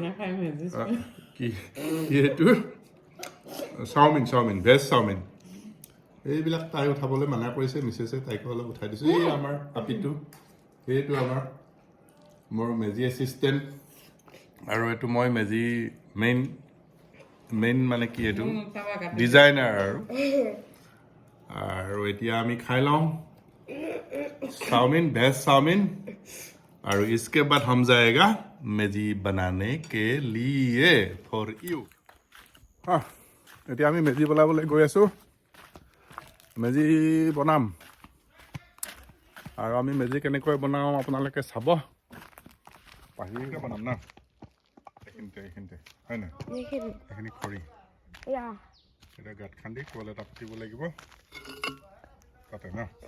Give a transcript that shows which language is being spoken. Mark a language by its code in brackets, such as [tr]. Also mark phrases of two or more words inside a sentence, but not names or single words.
[as] এইটো চাওমিন ভেজ চাওমিন এইবিলাক তাই উঠাবলৈ মানা কৰিছে মিছেছে তাইকো অলপ উঠাই দিছোঁ এই আমাৰ আপিটো সেইটো আমাৰ মোৰ মেজি এছিষ্টেণ্ট আৰু এইটো মই মেজি মেইন মানে কি এইটো ডিজাইনাৰ আৰু এতিয়া আমি খাই লওঁ [hi] चाउमीन वेज चाउमीन और इसके बाद हम जाएगा मेजी बनाने के लिए [en] for you [as] এতিয়া আমি মেজি বনাবলৈ গৈ আছোঁ মেজি বনাম আৰু আমি মেজি কেনেকৈ বনাওঁ আপোনালোকে চাব পাহিকে বনাম না এইখিনিতে হয় না এইখিনি খৰি এতিয়া গাঁত খান্দি কল এটা পুতিব লাগিব তাতে না